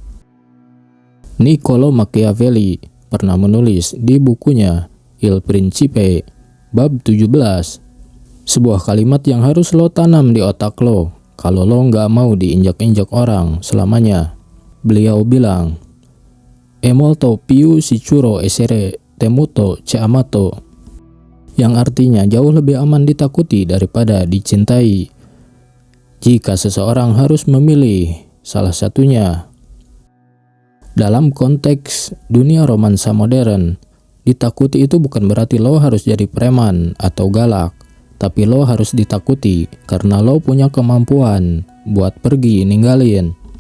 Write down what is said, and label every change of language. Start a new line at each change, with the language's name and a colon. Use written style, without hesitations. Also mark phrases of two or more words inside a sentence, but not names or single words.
Indonesian: Niccolo Machiavelli pernah menulis di bukunya Il Principe bab 17, sebuah kalimat yang harus lo tanam di otak lo kalau lo nggak mau diinjak-injak orang selamanya. Beliau bilang,
Italian: "E molto più sicuro essere temuto che amato,"
Indonesian: yang artinya jauh lebih aman ditakuti daripada dicintai. Jika seseorang harus memilih salah satunya. Dalam konteks dunia romansa modern, ditakuti itu bukan berarti lo harus jadi preman atau galak, tapi lo harus ditakuti karena lo punya kemampuan buat pergi ninggalin.